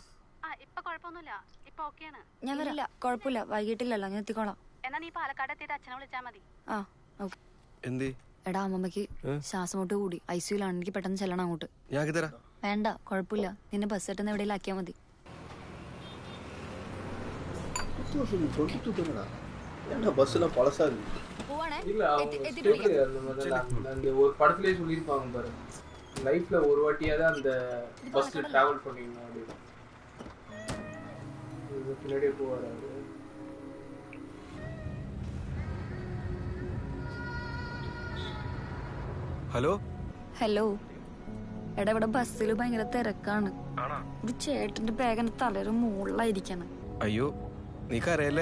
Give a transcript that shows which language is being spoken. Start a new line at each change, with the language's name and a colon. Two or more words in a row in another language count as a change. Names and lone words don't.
Malayalam: ഇപ്പൊ കുഴപ്പമൊന്നുമില്ല, ഇപ്പൊ ഓക്കെയാണ്. ഞാൻ വരില്ല, കുഴപ്പമില്ല, വൈകിട്ടില്ലല്ലോ, ഞാൻ എത്തിക്കോളാം. എന്നാ നീ പാലക്കാട് എത്തിയിട്ട് അച്ഛനെ വിളിച്ചാ മതി. ആ ഓക്കെ. എന്തേ? എടാ അമ്മമ്മക്ക് ശ്വാസമുട്ട് കൂടി ഐസിയുലാണ്, എനിക്ക് പെട്ടെന്ന് ചെല്ലണം അങ്ങോട്ട്. വേണ്ട കുഴപ്പമില്ല, നിന്നെ ബസ് സെറ്റുന്ന എവിടെയെങ്കിലും ആക്കിയാൽ മതി.
Tamil: பஸ்லாம் பழசா இருக்கு. இல்ல அந்த ஒரு படத்திலே சொல்லியிருப்பாங்க பாரு, லைஃப்ல ஒரு வாட்டியாவது அந்த பஸ்ல டிராவல் பண்ணீங்க அப்படின்னு. பின்னாடியே போவாரு.
Malayalam: ഹലോ ഹലോ എടാ ഇവിടെ ബസ്സിൽ ഭയങ്കര തിരക്കാണ്. ഒരു ചേട്ടന്റെ ബാഗിന്റെ തലയുടെ മുകളിലായിരിക്കാണ്. അയ്യോ നീ കരയല്ലേ?